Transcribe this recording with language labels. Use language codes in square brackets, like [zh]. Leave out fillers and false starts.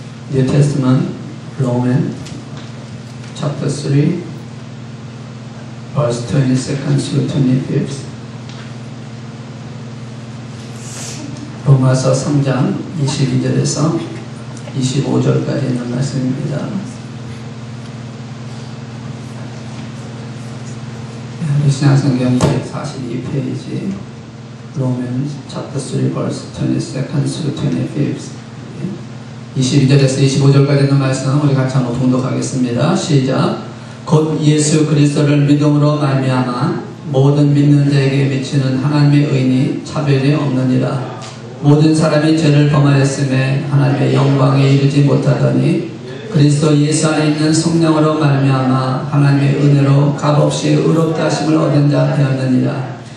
[en] New Testament, Romans, chapter 3, verse 22nd through 25th. [ko] 로마서 3장 22절에서 25절까지 있는 말씀입니다. 신약성경 242페이지, [en] Romans, chapter 3, verse 22nd through 25th. [ko] 22절에서 25절까지 있는 말씀 우리 같이 한번 봉독하겠습니다. 시작. 곧 예수 그리스도를 믿음으로 말미암아 모든 믿는 자에게 미치는 하나님의 의인이 차별이 없느니라. 모든 사람이 죄를 범하였음에 하나님의 영광에 이르지 못하더니 그리스도 예수 안에 있는 성령으로 말미암아 하나님의 은혜로 값없이 의롭다 하심을 얻은 자 되었느니라.